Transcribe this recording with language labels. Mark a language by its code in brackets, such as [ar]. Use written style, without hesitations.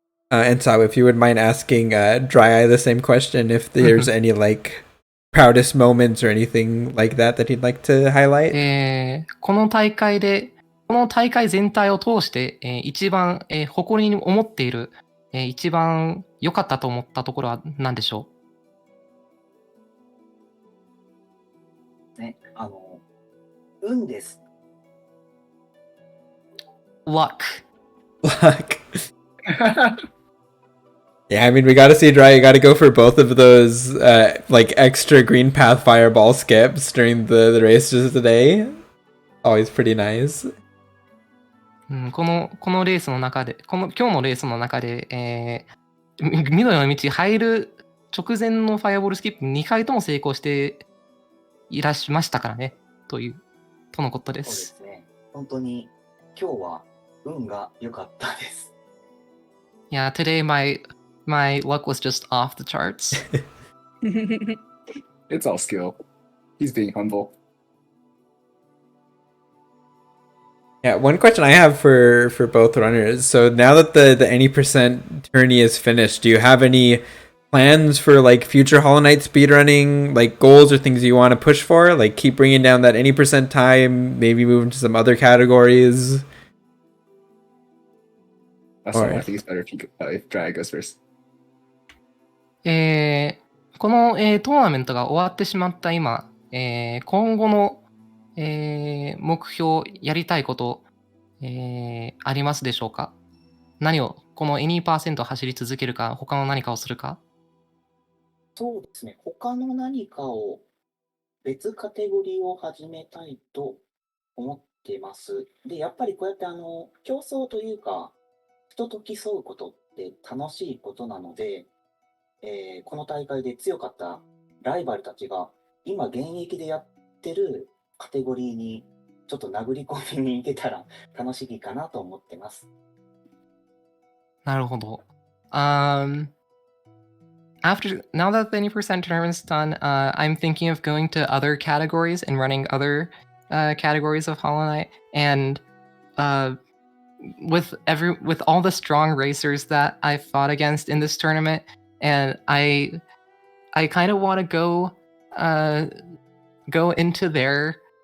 [en] And so if you would mind asking DryEye the same question, if there's any like proudest moments or anything like that that he'd like to highlight. [ja] この大会全体を通して、一番、誇りに思っている、一番良かったと思ったところは何でしょね、運です。 [en] Luck. Luck. Yeah, I mean, we gotta see DryEye. You gotta go for both of those like extra green path fireball skips during the races today. Always pretty nice. [ja] このレースの中で、今日のレースの中で、緑の道入る直前のファイアボールスキップ2回とも成功していらっしゃいましたからね、とのことで。そうですすね。本当に今日は運が良かったです。 [en] Yeah, today my luck was just off the charts. It's all skill. He's being humble. Yeah, one question I have for both runners. So now that the any percent tourney is finished, do you have any plans for like future Hollow Knight speedrunning, like goals or things you want to push for? Like keep bringing down that any percent time, maybe move into some other categories. That's Alright. I think it's better if DryEye goes first. [ja] この、トーナメントが終わってしまった今、今後の、目標、やりたいこと、ありますでしょうか？何を、この any% 走り続けるか、他の何かをするか？そうですね。他の何かを、別カテゴリーを始めたいと思ってます。で、やっぱりこうやって競争というか、人と競うことって楽しいことなので、この大会で強かったライバルたちが、今現役でやってるカテゴリーにちょっと殴り込みに行けたら楽しいかなと思ってます。なるほど。 [en] Now that the 20% tournament's done, I'm thinking of going to other categories and running other categories of Hollow Knight. And with all the strong racers that I fought against in this tournament, and I kind of want to go into their